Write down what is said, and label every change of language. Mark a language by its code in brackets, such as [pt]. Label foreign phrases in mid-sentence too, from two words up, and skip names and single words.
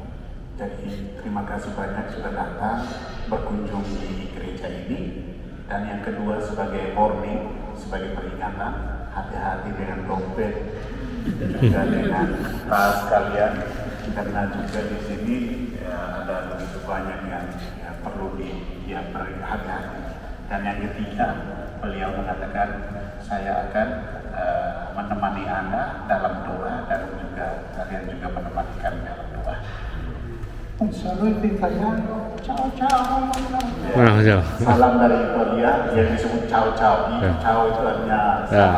[id] Jadi terima kasih banyak sudah datang berkunjung di gereja ini dan yang kedua sebagai warning, sebagai peringatan, hati-hati dengan dompet juga dengan tas kalian karena juga di sini ada begitu banyak yang perlu berhati-hati. Dan yang ketiga, beliau mengatakan saya akan menemani Anda dalam doa dan juga kalian juga menemani kami dalam doa. [it] Un saluto italiano, ciao ciao. Ciao. [id] Salam dari Italia yang disebut [it] ciao ciao. [id] Ciao itu artinya salam.